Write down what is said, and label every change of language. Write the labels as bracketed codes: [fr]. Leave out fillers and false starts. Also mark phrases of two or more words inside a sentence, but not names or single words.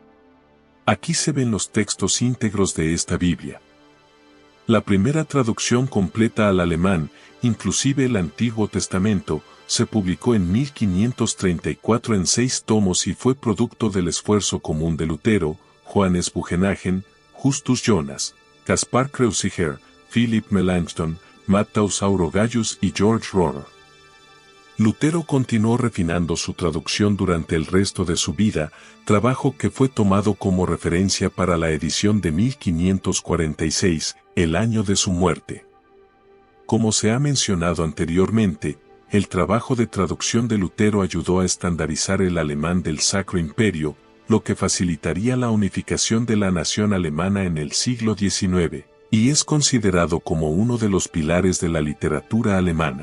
[es] Aquí se ven los textos íntegros de esta Biblia. La primera traducción completa al alemán, inclusive el Antiguo Testamento, se publicó en 1534 en 6 tomos y fue producto del esfuerzo común de Lutero, Johannes Bugenhagen, Justus Jonas, Caspar Kreuziger, Philipp Melanchthon, Matthaus Aurogaius y George Rohr. Lutero continuó refinando su traducción durante el resto de su vida, trabajo que fue tomado como referencia para la edición de 1546, el año de su muerte. Como se ha mencionado anteriormente, el trabajo de traducción de Lutero ayudó a estandarizar el alemán del Sacro Imperio, lo que facilitaría la unificación de la nación alemana en el siglo XIX, y es considerado como uno de los pilares de la literatura alemana.